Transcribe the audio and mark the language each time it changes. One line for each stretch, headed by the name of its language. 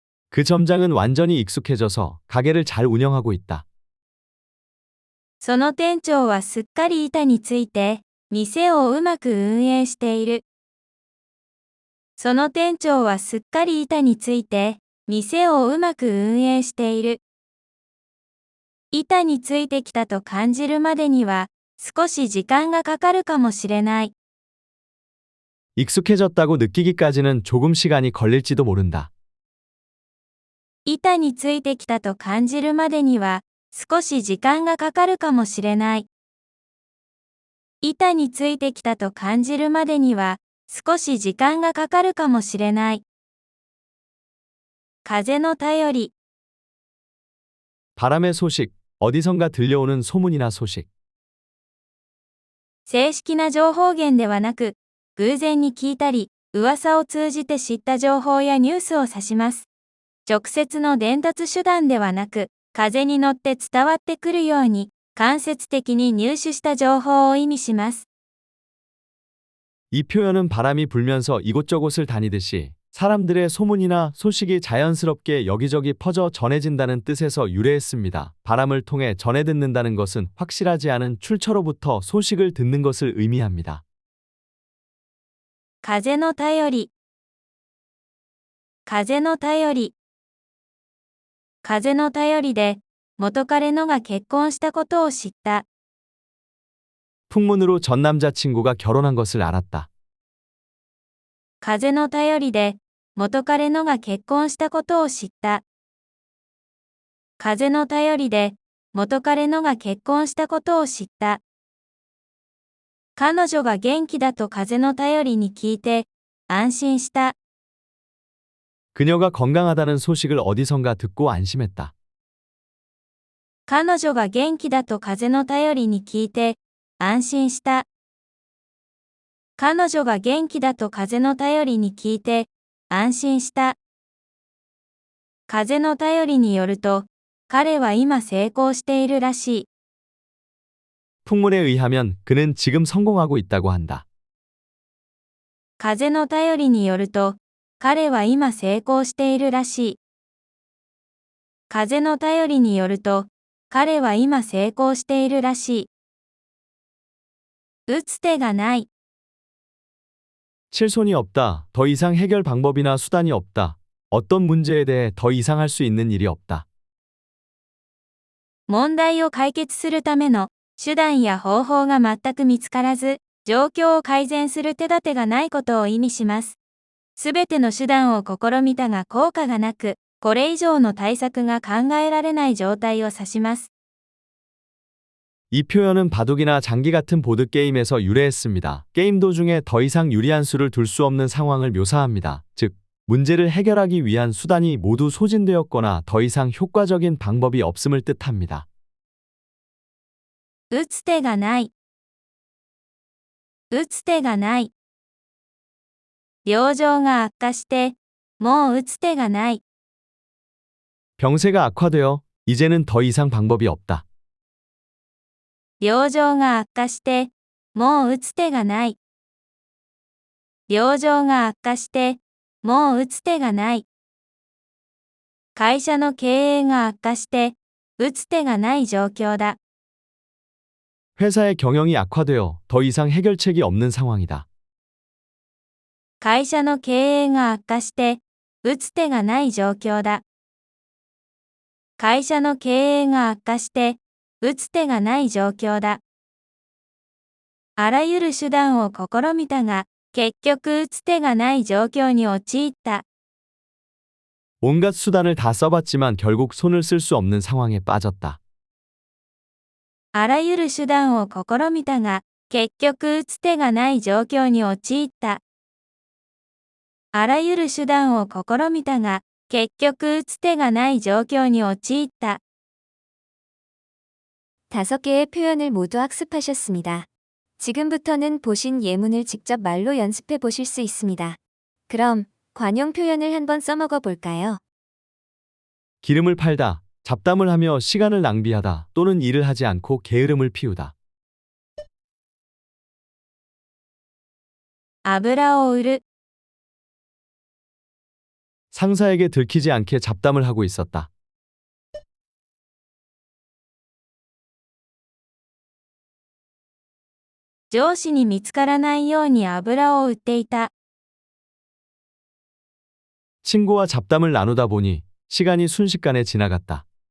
Korean: 그 점장은 완전히 익숙해져서 가게를 잘 운영하고 있다.
Japanese: その店長はすっかり板について、店をうまく運営している。その店長はすっかり板について、店をうまく運営している。板についてきたと感じるまでには、少し時間がかかるかもしれない。
Korean: 익숙해졌다고 느끼기까지는 조금 시간이 걸릴지도 모른다.
Japanese: 板についてきたと感じるまでには、少し時間がかかるかもしれない。板についてきたと感じるまでには、少し時間がかかるかもしれない。風の便り。
Korean: 바람의 소식, 어디선가 들려오는 소문이나 소식.
Japanese: 正式な情報源ではなく、偶然に聞いたり、噂を通じて知った情報やニュースを指します。直接の伝達手段ではなく、風に乗って伝わってくるように、間接的に入手した情報を意味します。
Korean: 이 표현은 바람이 불면서 이곳저곳을 다니듯이 사람들의 소문이나 소식이 자연스럽게 여기저기 퍼져 전해진다는 뜻에서 유래했습니다. 바람을 통해 전해 듣는다는 것은 확실하지 않은 출처로부터 소식을 듣는 것을 의미합니다.
Japanese: 風の便り。風の便り。風の便りで、元彼のが結婚したことを知った。
Korean: 풍문으로 전 남자친구가 결혼한 것을 알았다.
Japanese: 風の便りで、元彼のが結婚したことを知った。風の便りで、元彼のが結婚したことを知った。彼女が元気だと風の便りに聞いて、安心した。
Korean: 그녀가 건강하다는 소식을 어디선가 듣고 안심했다.
Japanese: 彼女が元気だと風の便りに聞いて、安心した。彼女が元気だと風の便りに聞いて、安心した。風の便りによると、彼は今成功しているらしい。
Korean: 풍문에 의하면 그는 지금 성공하고 있다고 한다.
Japanese: 風の便りによると、彼は今成功しているらしい。風の便りによると、彼は今成功しているらしい。打つ手がない。
Korean: 칠손이 없다. 더 이상 해결 방법이나 수단이 없다. 어떤 문제에 대해 더 이상 할 수 있는 일이 없다.
Japanese: 問題を解決するための手段や方法が全く見つからず、状況を改善する手立てがないことを意味します。すべての手段を試みたが効果がなく、これ以上の対策が考えられない状態を指します。
Korean: 이 표현은 바둑이나 장기 같은 보드게임에서 유래했습니다. 게임 도중에 더 이상 유리한 수를 둘 수 없는 상황을 묘사합니다. 즉, 문제를 해결하기 위한 수단이 모두 소진되었거나 더 이상 효과적인 방법이 없음을 뜻합니다.
Japanese: 打つ手がない。打つ手がない。病状が悪化して、もう打つ手がない。
Korean: 병세가 악화되어 이제는 더 이상 방법이 없다.
Japanese: 病状が悪化して、もう打つ手がない。病状が悪化して、もう打つ手がない。会社の経営が悪化して、打つ手がない状況だ。
Korean: 회사의 경영이 악화되어 더 이상 해결책이 없는 상황이다.
Japanese: 会社の経営が悪化して、打つ手がない状況だ。会社の経営が悪化して、打つ手がない状況だ。あらゆる手段を試みたが、結局打つ手がない状況に陥った。
Korean: 온갖 수단을 다 써봤지만 결국 손을 쓸 수 없는 상황에 빠졌다.
Japanese: あらゆる手段を試みたが、結局打つ手がない状況に陥った。あらゆる手段を試みたが、結局打つ手がない状況に陥った.
Korean: 5개의 표현을 모두 학습하셨습니다. 지금부터는 보신 예문을 직접 말로 연습해 보실 수 있습니다. 그럼 관용 표현을 한번 써먹어 볼까요? 기름을 팔다, 잡담을 하며 시간을 낭비하다 또는 일을 하지 않고 게으름을 피우다.
Japanese: 油を売る。
Korean: 상사에게 들키지 않게 잡담을 하고 있었다.
Japanese: 上司に見つからないように油を売っていた。
Korean: 친구와 잡담을 나누다 보니 시간이 순식간에 지나갔다.